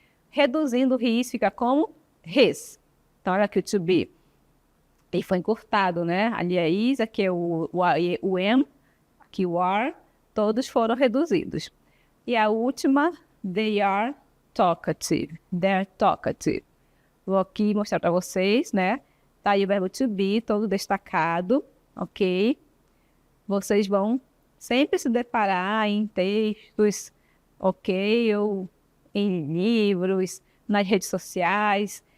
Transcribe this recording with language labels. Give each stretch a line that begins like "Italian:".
Portuguese: Reduzindo o he fica como his. Então, olha aqui o to be. Ele foi encurtado, né? Ali é is, aqui é o am, aqui o are. Todos foram reduzidos. E a última,
English: they are talkative. They're talkative.
Portuguese: Vou aqui mostrar para vocês, né? Tá aí o verbo to be, todo destacado, ok? Vocês vão sempre se deparar em textos, ok? Ou em livros, nas redes sociais.